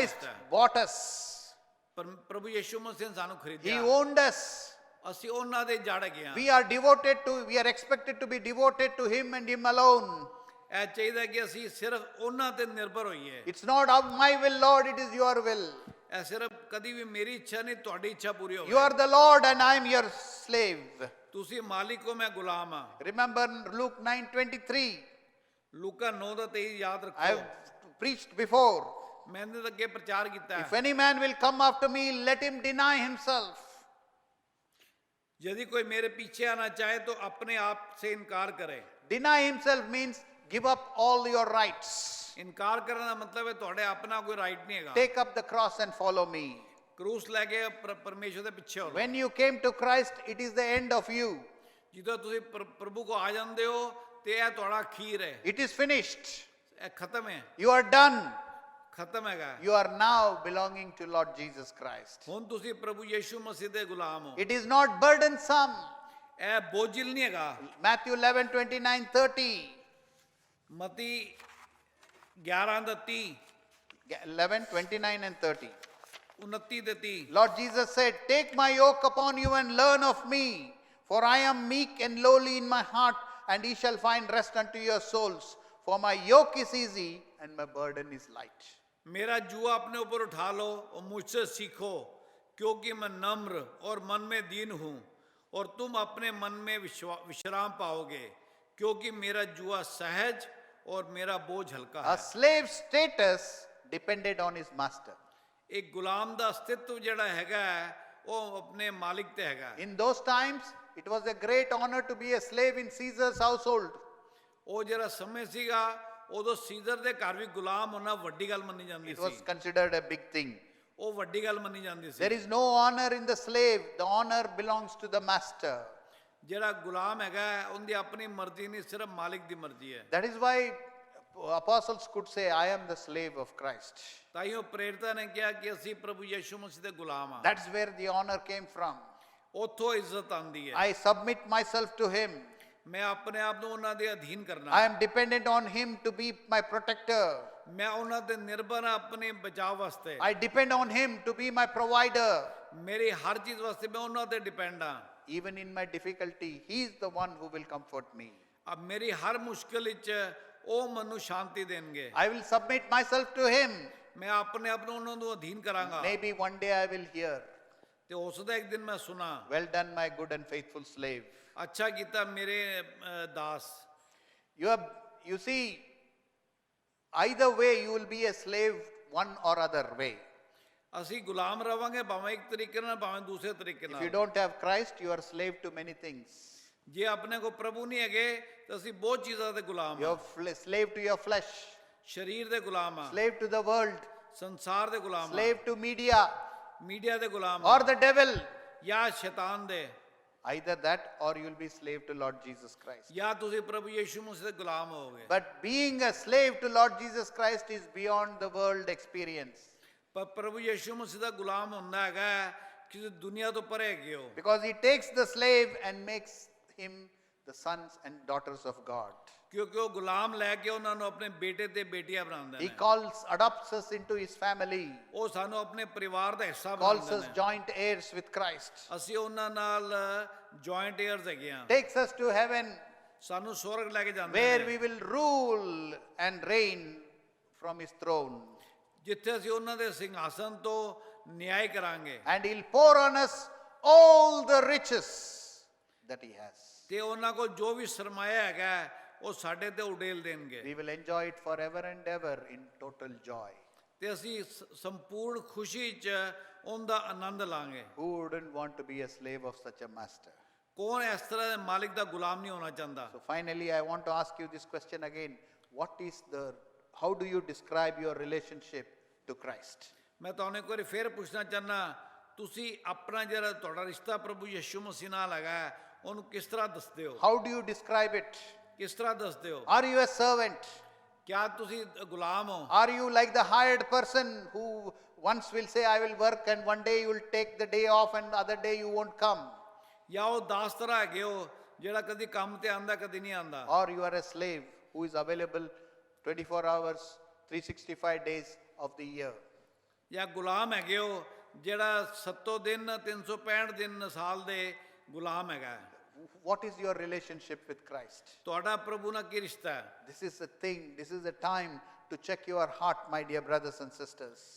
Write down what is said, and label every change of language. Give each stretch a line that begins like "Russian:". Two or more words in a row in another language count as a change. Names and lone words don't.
English: Christ
Punjabi: ਰਿਸ਼ਤਾ ਹੈ।
English: bought us.
Punjabi: ਪ੍ਰਭੂ ਯਿਸੂ ਮਸੀਹ ਨੇ ਸਾਨੂੰ
English: He
Punjabi: ਖਰੀਦਿਆ।
English: owned us.
Punjabi: ਅਸੀਂ ਉਹਨਾਂ ਦੇ ਜੜ ਹੈਗੇ ਹਾਂ।
English: We are expected to be devoted to Him and Him alone.
Punjabi: ਇਹ ਚਾਹੀਦਾ ਕਿ ਅਸੀਂ ਸਿਰਫ ਉਹਨਾਂ ਤੇ ਨਿਰਭਰ ਹੋਈਏ।
English: It's not of my will, Lord, it is your will.
Punjabi: ਇਹ ਸਿਰਫ ਕਦੀ ਵੀ ਮੇਰੀ ਇੱਛਾ ਨਹੀਂ ਤੁਹਾਡੀ ਇੱਛਾ ਪੂਰੀ ਹੋਵੇ।
English: You are the Lord and I am your slave.
Punjabi: ਤੁਸੀਂ ਮਾਲਿਕ ਹੋ ਮੈਂ ਗੁਲਾਮ ਹਾਂ।
English: Remember Luke 9:23.
Punjabi: ਲੂਕਾ 9 ਦਾ 23 ਯਾਦ
English: I
Punjabi: ਰੱਖੋ।
English: have preached before.
Punjabi: ਮੈਂ ਇਹਦੇ ਅੱਗੇ ਪ੍ਰਚਾਰ ਕੀਤਾ
English: If
Punjabi: ਹੈ,
English: any man will come after me, let him deny himself.
Hindi: यदि कोई मेरे पीछे आना चाहे तो अपने आप से इनकार करे।
English: Deny himself means give up all your rights.
Punjabi: ਇਨਕਾਰ ਕਰਨ ਦਾ ਮਤਲਬ ਹੈ ਤੁਹਾਡੇ ਆਪਣਾ ਕੋਈ ਰਾਈਟ ਨਹੀਂ ਹੈਗਾ।
English: Take up the cross and follow me.
Punjabi: ਕਰੂਸ ਲੈ ਕੇ ਪਰਮੇਸ਼ਰ ਦੇ ਪਿੱਛੇ ਹੋ।
English: When you came to Christ, it is the end of you.
Punjabi: ਜਦੋਂ ਤੁਸੀਂ ਪ੍ਰਭੂ ਕੋ ਆ ਜਾਂਦੇ ਹੋ ਤੇ ਇਹ ਤੁਹਾਡਾ ਅਖੀਰ ਹੈ,
English: It is finished.
Punjabi: ਇਹ ਖਤਮ ਹੈ,
English: You are done.
Punjabi: ਖਤਮ ਹੈਗਾ।
English: You are now belonging to Lord Jesus Christ.
Punjabi: ਹੁਣ ਤੁਸੀਂ ਪ੍ਰਭੂ ਯੀਸ਼ੂ ਮਸੀਹ ਦੇ ਗੁਲਾਮ ਹੋ।
English: It is not burdensome.
Punjabi: ਇਹ ਬੋਝਿਲ ਨਹੀਂ ਹੈਗਾ।
English: Matthew 11, 29, 30.
Punjabi: ਮਤੀ 11 ਦਾ 30,
English: 11, 29 and 30.
Punjabi: 29 ਤੇ 30।
English: Lord Jesus said, take my yoke upon you and learn of me, for I am meek and lowly in my heart, and ye shall find rest unto your souls. For my yoke is easy and my burden is light.
Hindi: मेरा जुआ अपने ऊपर उठा लो और मुझसे सीखो, क्योंकि मैं नम्र और मन में दीन हूँ, और तुम अपने मन में विश्राम पाओगे, क्योंकि मेरा जुआ सहज और मेरा बोझ हल्का
English: A
Hindi: है।
English: slave status depended on his master.
Hindi: एक गुलाम
Punjabi: ਦਾ ਅਸਤਿਤਵ ਜਿਹੜਾ ਹੈਗਾ ਉਹ ਆਪਣੇ ਮਾਲਿਕ ਤੇ ਹੈਗਾ।
English: In those times, it was a great honor to be a slave in Caesar's household.
Punjabi: ਉਹ ਜਿਹੜਾ ਸਮੇਂ ਸੀਗਾ ਉਦੋਂ ਸੀਜ਼ਰ ਦੇ ਘਰ ਵੀ ਗੁਲਾਮ ਹੋਣਾ ਵੱਡੀ ਗੱਲ ਮੰਨੀ ਜਾਂਦੀ
English: It was
Punjabi: ਸੀ।
English: considered a big thing.
Punjabi: ਉਹ ਵੱਡੀ ਗੱਲ ਮੰਨੀ ਜਾਂਦੀ
English: There
Punjabi: ਸੀ।
English: is no honor in the slave. The honor belongs to the master.
Punjabi: ਜਿਹੜਾ ਗੁਲਾਮ ਹੈਗਾ ਉਹਦੀ ਆਪਣੀ ਮਰਜ਼ੀ ਨਹੀਂ, ਸਿਰਫ ਮਾਲਿਕ ਦੀ ਮਰਜ਼ੀ ਹੈ।
English: That is why apostles could say, I am the slave of Christ.
Punjabi: ਤਾਈਓ ਪ੍ਰੇਰਿਤਾਂ ਨੇ ਕਿਹਾ ਕਿ ਅਸੀਂ ਪ੍ਰਭੂ ਯਿਸੂ ਮਸੀਹ ਦੇ ਗੁਲਾਮ ਹਾਂ।
English: That's where the honor came from.
Punjabi: ਉੱਥੋਂ ਇੱਜ਼ਤ ਆਉਂਦੀ ਹੈ।
English: I submit myself to him.
Punjabi: ਮੈਂ ਆਪਣੇ ਆਪ ਨੂੰ ਉਹਨਾਂ ਦੇ ਅਧੀਨ ਕਰਨਾ।
English: I am dependent on him to be my protector.
Punjabi: ਮੈਂ ਉਹਨਾਂ ਤੇ ਨਿਰਭਰ ਹਾਂ ਆਪਣੇ ਬਚਾਅ ਵਾਸਤੇ।
English: I depend on him to be my provider.
Punjabi: ਮੇਰੀ ਹਰ ਚੀਜ਼ ਵਾਸਤੇ ਮੈਂ ਉਹਨਾਂ ਤੇ ਡਿਪੈਂਡ ਹਾਂ।
English: Even in my difficulty, he is the one who will comfort me.
Punjabi: ਅਬ ਮੇਰੀ ਹਰ ਮੁਸ਼ਕਿਲ ਵਿੱਚ ਉਹ ਮੈਨੂੰ ਸ਼ਾਂਤੀ ਦੇਣਗੇ।
English: I will submit myself to him.
Punjabi: ਮੈਂ ਆਪਣੇ ਆਪ ਨੂੰ ਉਹਨਾਂ ਨੂੰ ਅਧੀਨ ਕਰਾਂਗਾ।
English: Maybe one day I will hear,
Punjabi: ਤੇ ਹੋ ਸਕਦਾ ਇੱਕ ਦਿਨ ਮੈਂ ਸੁਣਾ,
English: well done, my good and faithful slave.
Punjabi: ਅੱਛਾ ਕੀਤਾ ਮੇਰੇ ਦਾਸ।
English: You see, either way you will be a slave one or other way.
Punjabi: ਅਸੀਂ ਗੁਲਾਮ ਰਵਾਂਗੇ ਭਾਵੇਂ ਇੱਕ ਤਰੀਕੇ ਨਾਲ ਭਾਵੇਂ ਦੂਸਰੇ ਤਰੀਕੇ
English: If you
Punjabi: ਨਾਲ।
English: don't have Christ, you are slave to many things.
Punjabi: ਜੇ ਆਪਣੇ ਕੋ ਪ੍ਰਭੂ ਨਹੀਂ ਹੈਗੇ ਤਾਂ ਅਸੀਂ ਬਹੁਤ ਚੀਜ਼ਾਂ ਦੇ ਗੁਲਾਮ
English: You
Punjabi: ਹਾਂ।
English: are slave to your flesh,
Punjabi: ਸਰੀਰ ਦੇ ਗੁਲਾਮ ਹਾਂ,
English: slave to the world,
Punjabi: ਸੰਸਾਰ ਦੇ ਗੁਲਾਮ ਹਾਂ,
English: slave to media
Punjabi: ਮੀਡੀਆ ਦੇ ਗੁਲਾਮ
English: or
Punjabi: ਹਾਂ,
English: the devil.
Punjabi: ਜਾਂ ਸ਼ੈਤਾਨ ਦੇ।
English: Either that or you will be slave to Lord Jesus Christ.
Punjabi: ਜਾਂ ਤੁਸੀਂ ਪ੍ਰਭੂ ਯਿਸੂ ਮਸੀਹ ਦੇ ਗੁਲਾਮ ਹੋਵੋਗੇ।
English: But being a slave to Lord Jesus Christ is beyond the world experience.
Punjabi: ਪਰ ਪ੍ਰਭੂ ਯਿਸੂ ਮਸੀਹ ਦਾ ਗੁਲਾਮ ਹੁੰਦਾ ਹੈਗਾ ਕਿਸੇ ਦੁਨੀਆ ਤੋਂ ਪਰੇ ਹੈਗੇ ਹੋ।
English: Because he takes the slave and makes him the sons and daughters of God.
Punjabi: ਕਿਉਂਕਿ ਉਹ ਗੁਲਾਮ ਲੈ ਕੇ ਉਹਨਾਂ ਨੂੰ ਆਪਣੇ ਬੇਟੇ ਤੇ ਬੇਟੀਆਂ ਬਣਾਉਂਦੇ
English: He
Punjabi: ਨੇ।
English: adopts us into his family,
Punjabi: ਉਹ ਸਾਨੂੰ ਆਪਣੇ ਪਰਿਵਾਰ ਦਾ ਹਿੱਸਾ
English: calls
Punjabi: ਬਣਾਉਂਦੇ
English: us
Punjabi: ਨੇ।
English: joint heirs with Christ,
Punjabi: ਅਸੀਂ ਉਹਨਾਂ ਨਾਲ
English: joint heirs
Punjabi: ਹੈਗੇ ਆ।
English: takes us to heaven
Punjabi: ਸਾਨੂੰ ਸਵਰਗ ਲੈ ਕੇ ਜਾਂਦੇ
English: where
Punjabi: ਨੇ,
English: we will rule and reign from his throne.
Punjabi: ਜਿੱਥੇ ਅਸੀਂ ਉਹਨਾਂ ਦੇ ਸਿੰਘਾਸਨ ਤੋਂ ਨਿਆਂ ਕਰਾਂਗੇ।
English: And he'll pour on us all the riches that he has.
Punjabi: ਤੇ ਉਹਨਾਂ ਕੋਲ ਜੋ ਵੀ ਸਰਮਾਇਆ ਹੈਗਾ ਉਹ ਸਾਡੇ ਤੇ ਉਡੇਲ ਦੇਣਗੇ।
English: We will enjoy it forever and ever in total joy.
Punjabi: ਤੇ ਅਸੀਂ ਸੰਪੂਰਨ ਖੁਸ਼ੀ 'ਚ ਉਹਦਾ ਆਨੰਦ ਲਾਂਗੇ।
English: Who wouldn't want to be a slave of such a master?
Punjabi: ਕੌਣ ਇਸ ਤਰ੍ਹਾਂ ਦੇ ਮਾਲਿਕ ਦਾ ਗੁਲਾਮ ਨਹੀਂ ਹੋਣਾ ਚਾਹੁੰਦਾ?
English: So finally, I want to ask you this question again. How do you describe your relationship to Christ?
Punjabi: ਮੈਂ ਤੁਹਾਨੂੰ ਇੱਕ ਵਾਰੀ ਫੇਰ ਪੁੱਛਣਾ ਚਾਹੁੰਦਾ, ਤੁਸੀਂ ਆਪਣਾ ਜਿਹੜਾ ਤੁਹਾਡਾ ਰਿਸ਼ਤਾ ਪ੍ਰਭੂ ਯਿਸੂ ਮਸੀਹ ਨਾਲ ਹੈਗਾ ਉਹਨੂੰ ਕਿਸ ਤਰ੍ਹਾਂ ਦੱਸਦੇ ਹੋ?
English: How do you describe it?
Punjabi: ਕਿਸ ਤਰ੍ਹਾਂ ਦੱਸਦੇ ਹੋ?
English: Are you a servant?
Punjabi: ਕਿਆ ਤੁਸੀਂ ਗੁਲਾਮ ਹੋ?
English: Are you like the hired person who once will say, I will work, and one day you will take the day off and the other day you won't come?
Punjabi: ਜਾਂ ਉਹ ਦਾਸ ਤਰ੍ਹਾਂ ਹੈਗੇ ਹੋ ਜਿਹੜਾ ਕਦੀ ਕੰਮ ਤੇ ਆਂਦਾ ਕਦੀ ਨਹੀਂ ਆਂਦਾ?
English: Or you are a slave who is available 24 hours, 365 days of the year?
Punjabi: ਜਾਂ ਗੁਲਾਮ ਹੈਗੇ ਹੋ ਜਿਹੜਾ 7 ਦਿਨ 365 ਦਿਨ ਸਾਲ ਦੇ ਗੁਲਾਮ ਹੈਗਾ?
English: What is your relationship with Christ?
Punjabi: ਤੁਹਾਡਾ ਪ੍ਰਭੂ ਨਾਲ ਕੀ ਰਿਸ਼ਤਾ ਹੈ?
English: This is a thing, this is a time to check your heart, my dear brothers and sisters.